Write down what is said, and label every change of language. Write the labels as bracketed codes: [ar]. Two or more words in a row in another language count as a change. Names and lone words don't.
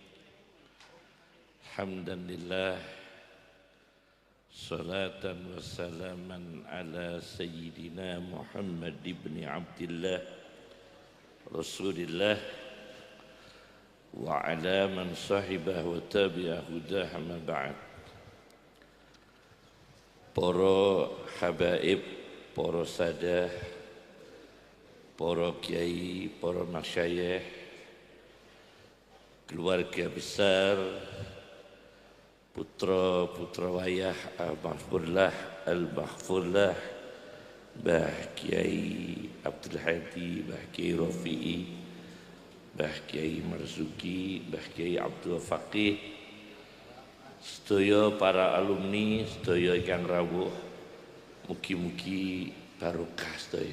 [ar] حمدا لله، صلاة وسلاما على سيدنا محمد بن عبد الله رسول الله وعلى من صاحبه وتابع هداه ما بعد. [jv] Para habaib, para sadah, para kiai, para masyayikh, [id] keluarga besar, [jv] putra-putra wayah Al-Mahfurlah, Mbah Kiai Abdul Hadi, Mbah Kiai Rafi'i, Mbah Kiai Marzuki, Mbah Kiai Abdul Faqih, sedaya para alumni, sedaya ingkang rawuh, mugi-mugi barokah sedaya.